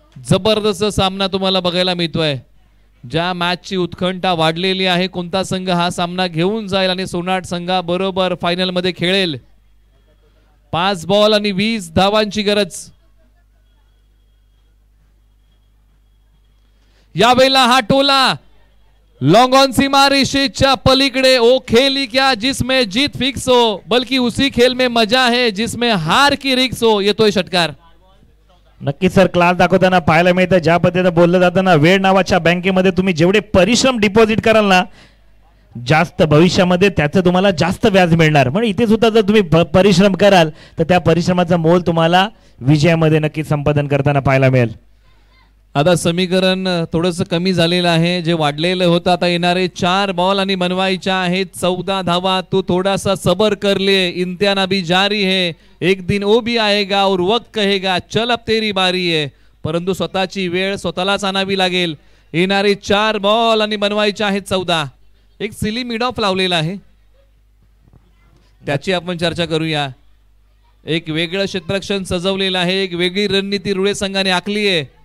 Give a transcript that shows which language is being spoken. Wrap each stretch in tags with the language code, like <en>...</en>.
<mr>जबरदस्त सामना तुम्हाला बघायला मिळतोय. ज्या मॅचची उत्कंठा वाढलेली आहे, कोणता संघ हा सामना घेऊन जाईल आणि सोनाट संघाबरोबर फायनल मध्ये खेळेल. 5 बॉल आणि 20 धावांची गरज. यावेळेला हा टोला लॉन्ग ऑन सीमा रेषेच्या पलीकडे.</mr> <hi>ओ खेल ही क्या जिसमें जीत फिक्स हो, बल्कि उसी खेल में मजा है जिसमें हार की रिक्स हो.</hi> <mr>येतोय षटकार. नक्कीच सर, क्लास दाखवताना पाहायला मिळतं. ज्या पद्धतीने बोललं जातं ना, वेळ नावाच्या बँकेमध्ये तुम्ही जेवढे परिश्रम डिपॉझिट कराल ना, जास्त भविष्यामध्ये त्याचं तुम्हाला जास्त व्याज मिळणार. म्हणजे इथे सुद्धा जर तुम्ही परिश्रम कराल तर त्या परिश्रमाचा मोल तुम्हाला विजयामध्ये नक्कीच संपादन करताना पाहायला मिळेल. आता समीकरण थोडंसं कमी झालेलं आहे, जे वाढलेलं होतं. आता येणारे 4 बॉल आणि बनवायच्या आहेत 14 धावा.</mr> <hi>तू थोडासा सबर कर ले, इम्तिहान अभी जारी है, एक दिन वो भी आएगा और वक्त कहेगा चल अब तेरी बारी है.</hi> <mr>परंतु स्वतःची वेळ स्वतःलाच आणावी लागेल. येणारे 4 बॉल आणि बनवायच्या आहेत 14. एक सिली मिड ऑफ लावलेला आहे, त्याची आपण चर्चा करूया. एक वेगळं क्षेत्ररक्षण सजवलेलं आहे, एक वेगळी रणनीती रुळे संघाने आखली आहे.</mr>